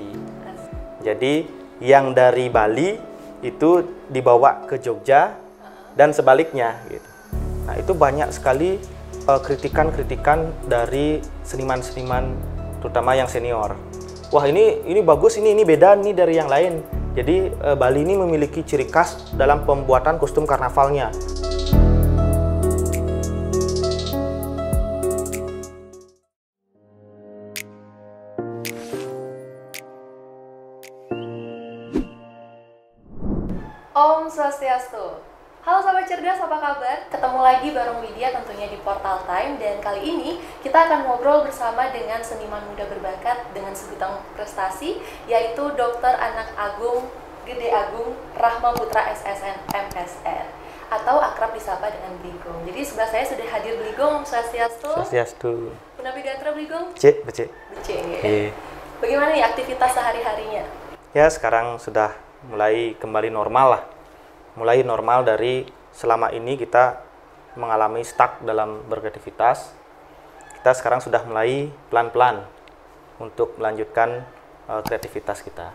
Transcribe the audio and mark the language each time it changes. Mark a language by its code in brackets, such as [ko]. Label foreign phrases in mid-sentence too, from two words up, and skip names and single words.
[id] Jadi yang dari Bali itu dibawa ke Jogja dan sebaliknya gitu. Nah, itu banyak sekali kritikan-kritikan dari seniman-seniman terutama yang senior. Wah, ini bagus, ini beda nih dari yang lain. Jadi Bali ini memiliki ciri khas dalam pembuatan kostum karnavalnya. [ban] Om Swastiastu. [id] Halo sahabat cerdas, apa kabar? Ketemu lagi bareng Widya tentunya di Portal Time. Dan kali ini kita akan ngobrol bersama dengan seniman muda berbakat dengan sebutan prestasi, yaitu Dr. Anak Agung Gede Agung Rahma Putra SSN MSN, atau akrab disapa dengan Bligong. Jadi sebelah saya sudah hadir Bligong. [ban] Om Swastiastu. Swastiastu. Punapi Gatra Bligong? Becik. Becik. [id] Bagaimana nih aktivitas sehari-harinya? Ya, sekarang sudah mulai kembali normal lah. Mulai normal dari selama ini kita mengalami stuck dalam berkreativitas. Kita sekarang sudah mulai pelan-pelan untuk melanjutkan kreativitas kita.